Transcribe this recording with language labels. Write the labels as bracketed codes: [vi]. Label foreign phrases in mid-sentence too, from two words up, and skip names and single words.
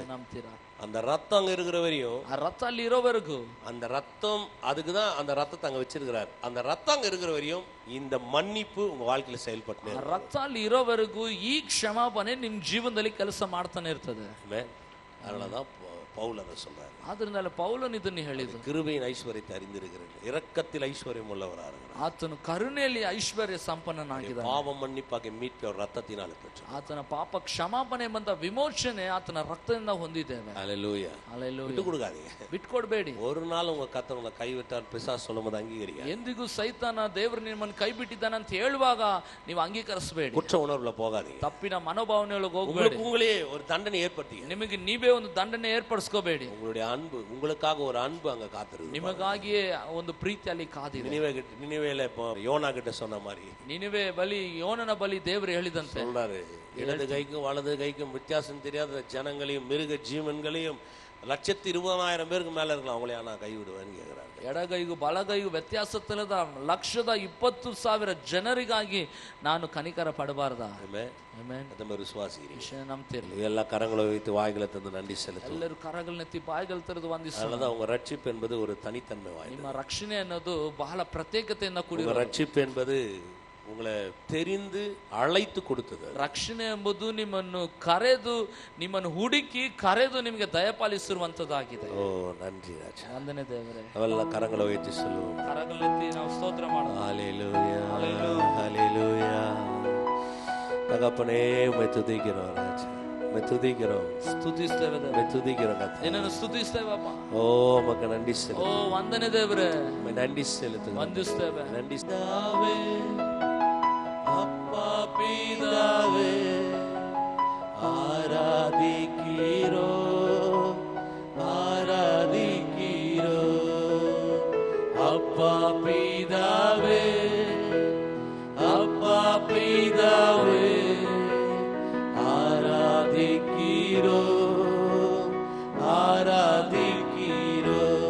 [kn] ನಂಬ್ತೀರಾ? [ta] அந்த ரத்தம் அங்க இருக்கிற வரையும், [kn] ಆ ರಕ್ತ ಅಲ್ಲಿ ಇರೋವರೆಗೂ, [ta] அந்த ரத்தம், அதுக்குதான் அந்த ரத்தத்தை அங்க வச்சிருக்கிறார். அந்த ரத்தம் அங்க இருக்கிற வரையும் இந்த மன்னிப்பு உங்க வாழ்க்கையில செயல்பட்டுனே இருக்கும். [kn] ರಕ್ತ ಅಲ್ಲಿ ಇರೋವರೆಗೂ ಈ ಕ್ಷಮಾಪಣೆ ನಿಮ್ ಜೀವನದಲ್ಲಿ ಕೆಲಸ ಮಾಡ್ತಾನೆ ಇರ್ತದೆ. [ta] அதனாலதான் பவுல் அதை சொல்றாரு. [kn] ಆದ್ರಿಂದಲೇ ಪೌಲನು ಇದನ್ನು ಹೇಳಿದ್ದು, [ta] கிருபையின் ஐஸ்வர்யத்தை அறிந்திருக்கிறேன், இரக்கத்தில் ஐஸ்வர்யம் உள்ளவராக இருக்கிறார். [kn] ಆತನು ಕರುಣೆಯಲ್ಲಿ ಐಶ್ವರ್ಯ ಸಂಪನ್ನನಾಗಿದ್ದಾನೆ. [ta] பாவம் மன்னிப்பாக மீட்பை அவர் ரத்தத்தினால பெற்றார். [kn] ಆತನ ಪಾಪ ಕ್ಷಮಾಪಣೆ ಬಂದ ವಿಮೋಚನೆ ಆತನ ರಕ್ತದಿಂದ ಹೊಂದಿದ್ದೇವೆ. [ta] ஹல்லேலூயா. [kn] ಹಲ್ಲೆಲೂಯಾ. [ta] விட்டு கொடுக்காதீங்க, [kn] ಬಿಟ್ಕೊಡ್ಬೇಡಿ. [ta] ஒரு நாள் உங்க கர்த்தர் உங்களை கைவிட்டார் பிசாசு சொல்லும்போது அங்கீகரிங்க. [kn] ಎಂದಿಗೂ ಸೈತಾನ ದೇವರು ನಿಮ್ಮನ್ನು ಕೈ ಬಿಟ್ಟಿದ್ದಾನೆ ಅಂತ ಹೇಳುವಾಗ ನೀವು ಅಂಗೀಕರಿಸಬೇಡಿ. [ta] குற்ற உணர்வுல போகாதீங்க, [kn] ತಪ್ಪಿನ ಮನೋಭಾವನೆಯೊಳಗೆ ಹೋಗಬೇಡಿ. [ta] உங்களுக்கு உங்களே ஒரு தண்டனை ஏற்படுத்தி [kn] ನಿಮಗೆ ನೀವೇ ಒಂದು ದಂಡನೆ ಏರ್ಪಡಿಸ್ಕೋಬೇಡಿ. [ta] உங்களுடைய அன்பு, உங்களுக்காக ஒரு அன்பு அங்க காத்திருக்கு, [kn] ನಿಮಗಾಗಿಯೇ ಒಂದು ಪ್ರೀತಿ ಅಲ್ಲಿ ಕಾದಿದೆ. [ta] நினிவேல இப்போ யோனா கிட்ட சொன்ன மாதிரி, [kn] ನಿನಿವೆ ಬಲಿ ಯೋನನ ಬಲಿ ದೇವರು ಹೇಳಿದಂತೆ [ta] சொல்றாரு, இடது கைக்கும் வலது கைக்கும் வித்தியாசம் தெரியாத ஜனங்களையும் மிருக ஜீவன்களையும் 120,000 பேருக்கு மேல இருக்கலாம், அவங்களே நான் கைவிடுவேன்னு கேட்கிறாரு. [kn] ಎಡಗೈಗೂ ಬಲಗೈಗೂ ವ್ಯತ್ಯಾಸ ತಿಳಿದ 120,000 ಜನರಿಗಾಗಿ ನಾನು ಕನಿಕರ ಪಡಬಾರ್ದ? [ta] விசுவாசிக்கிறீங்க, [kn] ನಂಬ್ತಿರ್ಲಿ. [ta] எல்லா கரங்களை வைத்து வாய்களை தந்து நன்றி செலுத்தும். [kn] ಎಲ್ಲರೂ ಕರಗಳನ್ನೆತ್ತಿ ಬಾಯಿಗಳು ತೆರೆದು ವಂದಿಸೋಣ. [ta] அதனால உங்க ரட்சிப்பு என்பது ஒரு தனித்தன்மை வாய்ந்தது. [kn] ನಿಮ್ಮ ರಕ್ಷಣೆ ಅನ್ನೋದು ಬಹಳ ಪ್ರತ್ಯೇಕತೆಯಿಂದ ಕೂಡಿದೆ. [ta] ரட்சிப்பு என்பது உங்களை தெரிந்து அழைத்து கொடுத்தது. [kn] ರಕ್ಷಣೆ ಎಂಬುದು ನಿಮ್ಮನ್ನು ಕರೆದು, ನಿಮ್ಮನ್ನು ಹುಡುಕಿ ಕರೆದು ನಿಮಗೆ ದಯಪಾಲಿಸಿರುವಂತದ್ದಾಗಿದೆ. [ta] ஓ நன்றி ராஜா, [kn] ವಂದನೆ ದೇವರೇ. [ta] ಎಲ್ಲ ಕರங்களை வைத்து சொல்லுவோம், [kn] ಕರಗಳನ್ನೆತ್ತಿ ನಾವು ಸ್ತೋತ್ರ ಮಾಡೋಣ. [ta] ஹல்லேலூயா, ஹல்லேலூயா. தகப்பனே உம்மை துதிக்கிறோம் ராஜா, உம்மை துதிக்கிறோம், [kn] ಸ್ತುತಿಸ್ತೇವೆ ದೇವರೇ, [ta] உம்மை துதிக்கிறோம் கர்த்தா. [kn] ನಿನ್ನನ್ನು ಸ್ತುತಿಸ್ತೇವಪ್ಪ. [ta] ஓ உமக்கு நன்றி ಓ செலுத்தும், [kn] ವಂದನೆ ದೇವರೇ, [ta] உம்மை நன்றி செலுத்துகிறோம், [kn] ವಂದಿಸ್ತೇವೆ. [ta] நன்றி பிதாவே, அப்பா பிதாவே ஆராதிக்கிறோ, ஆராதிக்கிறோ, அப்பா பிதாவே, அப்பா பிதாவே ஆராதிக்கிறோ, ஆராதிக்கிறோ.